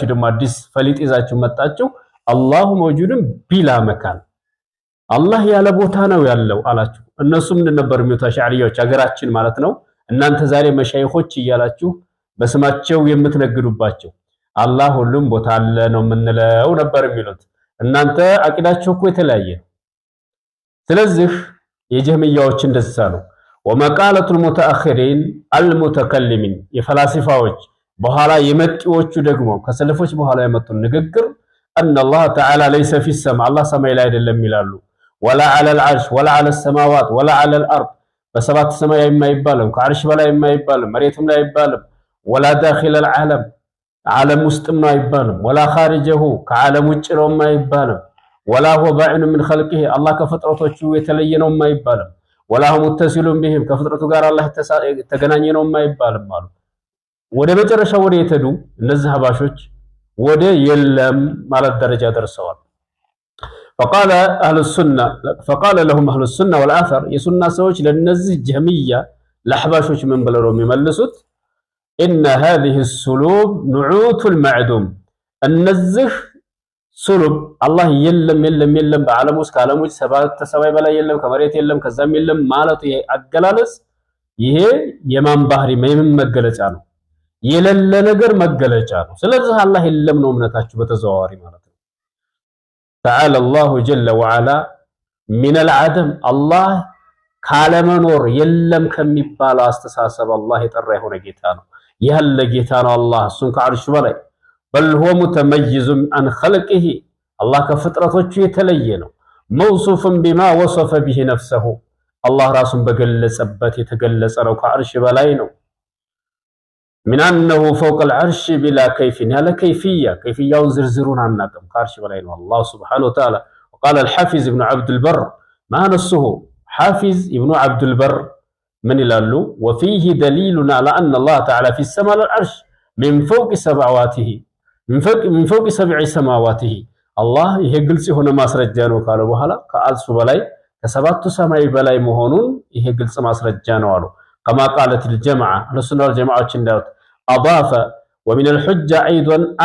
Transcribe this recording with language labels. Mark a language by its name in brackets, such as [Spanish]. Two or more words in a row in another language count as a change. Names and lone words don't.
[Amharic] ደግሞ አዲስ ፈሊጥ ይዛችሁ መጣችሁ። [Arabic] الله موجود بلا مكان [Amharic] አላህ ያለ ቦታ ነው ያለው አላችሁ። እነሱ ምን ነበር የሚሉት አሽዓሪያዎች ሀገራችን ማለት ነው። እናንተ ዛሬ መሻይኾች እያላችሁ በስማቸው የምትነግዱባቸው አላህ ሁሉም ቦታ አለ ነው የምንለው ነበር የሚሉት። እናንተ አቂዳችሁ እኮ የተለያየ ነው። ስለዚህ የጀህሚያዎች እንደዛ ነው። [Arabic] ومقالة المتأخرين المتكلمين [Amharic] የፈላስፋዎች በኋላ የመጤዎቹ ደግሞ ከሰለፎች በኋላ የመጡ ንግግር [Arabic] أن الله تعالى ليس في السماء [Amharic] الله ሰማይ ላይ አይደለም ይላሉ። [Arabic] ولا على العرش ولا على السماوات ولا على الأرض [Amharic] በሰባት ሰማይ የማይባልም ከአርሽ በላይ የማይባልም መሬትም ላይ አይባልም። [Arabic] ولا داخل العالم [Amharic] ዓለም ውስጥም ነው አይባልም። [Arabic] ولا خارجه [Amharic] ከዓለም ውጭ ነው የማይባልም። [Arabic] ولا هو باعن من خلقه الله [Amharic] ከፍጥረቶቹ የተለየ ነው የማይባልም። [Arabic] ولا هم متصلون بهم [Amharic] ከፍጥረቱ ጋር አላህ ተገናኘ ነው የማይባልም አሉ። ወደ መጨረሻው ወደ የተዱ እነዚህ አህባሾች ወደ የለም ማለት ደረጃ ደርሰዋል። [Arabic] فقال لهم اهل السنه والاثر [Amharic] የሱና ሰዎች ለነዚህ ጀህሚያ ለአህባሾች ምን ብለው ነው የሚመልሱት? [Arabic] ان هذه السلوب نعوت المعدوم [Amharic] እነዚህ ሱሉብ አላህ የለም የለም የለም በዓለም ውስጥ ከዓለም ውጭ ሰባት ሰማይ በላይ የለም ከመሬት የለም ከዛም የለም ማለት ይሄ አገላለጽ ይሄ የማን ባህሪ ምን መገለጫ ነው? የሌለ ነገር መገለጫ ነው። ስለዚህ አላህ የለም ነው እምነታችሁ በተዘዋዋሪ ማለት ነው። [Arabic] تعالى الله جل وعلا من العدم [Amharic] الله ካለመኖር የለም ከሚባለው አስተሳሰብ አላህ የጠራ የሆነ ጌታ ነው። ያለ ጌታ ነው አላህ እሱን ከአርሹ በላይ [Arabic] بل هو متميز عن خلقه الله [Amharic] ከፍጥረቶቹ የተለየ ነው። [Arabic] موصوف بما وصف به نفسه الله [Amharic] ራሱን በገለጸበት የተገለጸ ነው ከአርሽ በላይ ነው። [Arabic] من أنه فوق العرش بلا كيف [Amharic] ያለ كيفياውን ዝርዝሩን አናውቅም ከአርሽ በላይ ነው [Arabic] الله سبحانه وتعالى. وقال الحافظ ابن عبد البر ما نصه حافظ ابن عبد البر ምን ይላሉ? وفيه دليل على أن الله تعالى في السماء العرش من فوق سبع سماواته [Amharic] አላህ ይሄ ግልጽ የሆነ ማስረጃ ነው ካለ በኋላ ከአርሱ በላይ ከሰባቱ ሰማይ በላይ መሆኑን ይሄ ግልጽ ማስረጃ ነው አሉ። [Arabic] كما قالت الجماعة [Amharic] አህሉሱና ወልጀማዓዎች እንዳሉት አዳፈ [Arabic] ومن الحجة أيضا